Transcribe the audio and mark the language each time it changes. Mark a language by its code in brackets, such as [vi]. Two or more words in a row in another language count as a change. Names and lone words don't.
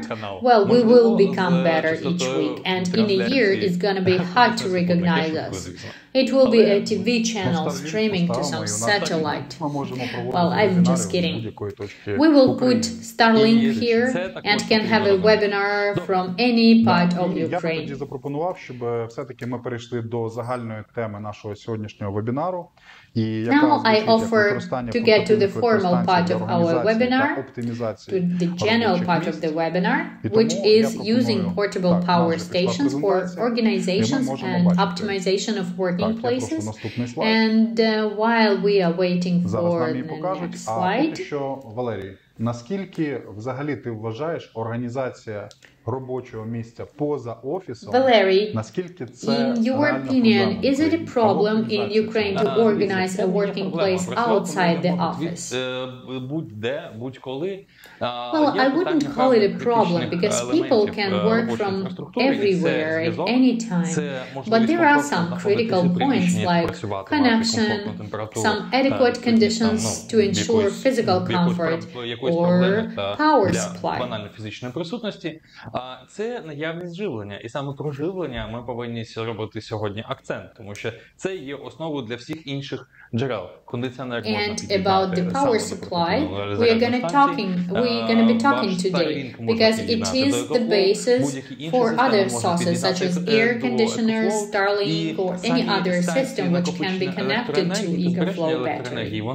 [en] Well, we will become better each week, and in a year it's gonna be hard to recognize us. It will be a TV channel streaming to some satellite. Well, I'm just kidding. We will put Starlink here and can have a webinar from any part of Ukraine. [uk] Я запропонував, щоб все-таки ми перейшли до загальної теми нашого сьогоднішнього вебінару. [en] Now I offer to get to the formal part of our webinar, to the general part of the webinar, which is using portable power stations for organizations and optimization of working places. And while we are waiting for the next slide, [uk] наскільки взагалі ти вважаєш організація робочого місця поза офісом, Valery, наскільки це [en] in your opinion, is it a problem in Ukraine to organize a working place outside the office? Well, I wouldn't call it a problem because people can work from everywhere at any time. But there are some critical points like connection, some adequate conditions to ensure physical comfort, or power supply. [uk] Це наявність живлення. І саме про живлення ми повинні робити сьогодні акцент, тому що це є основою для всіх інших джерел. [en] And about the power supply, we are going to be talking today, because it is the basis for other sources such as air conditioners, Starlink, or any other system which can be connected to Ecoflow battery.